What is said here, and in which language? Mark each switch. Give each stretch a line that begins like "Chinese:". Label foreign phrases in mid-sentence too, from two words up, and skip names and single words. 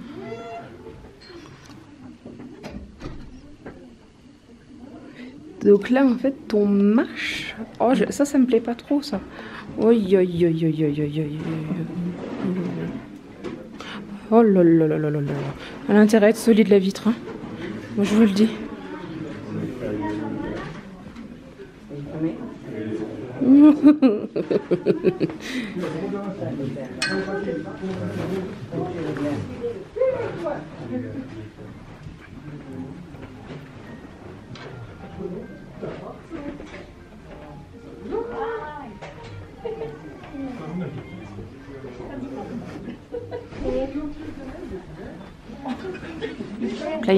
French: Donc là en fait on marche. Oh ça me plaît pas trop ça. Oh là là là là là là. Elle a intérêt à être solide la vitre. Hein. Moi je vous le dis. Là il y